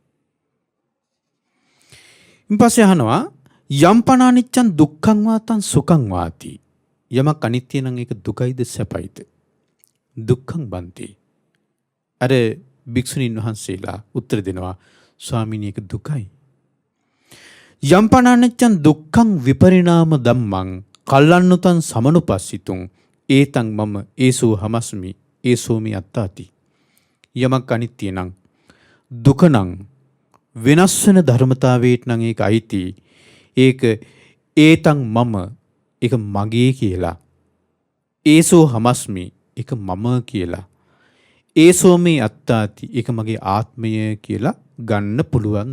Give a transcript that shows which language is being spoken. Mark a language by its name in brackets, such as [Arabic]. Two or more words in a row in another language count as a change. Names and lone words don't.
[Sinhala] ඊපස්සේ අහනවා [Pali] යම්පන අනිච්ඡං දුක්ඛං වාතං සුඛං වාති. [Sinhala] යමක් අනිත්‍ය නම් ඒක දුකයිද සැපයිද? [Pali] දුක්ඛං බන්ති. [Sinhala] අර භික්ෂුණීන් වහන්සේලා උත්තර දෙනවා ස්වාමීනි ඒක දුකයි. [Pali] යම්පන අනිච්ඡං දුක්ඛං විපරිණාම ධම්මං කල්ලන්නුතං සමනුපස්සිතුං ඒතං මම ඒසෝ හමස්මි ඒසෝ මේ අත්තාති. [Sinhala] යමක් අනිත්‍ය නම් දුක නම් වෙනස් වෙන ධර්මතාවයට නම් ඒක අයිති. ඒක [Pali] ඒතං මම [Sinhala] ඒක මගේ කියලා. [Pali] ඒසෝ හමස්මි [Sinhala] ඒක මම කියලා. [Pali] ඒසෝ මේ අත්තාති [Sinhala] ඒක මගේ ආත්මය කියලා ගන්න පුළුවන්ද?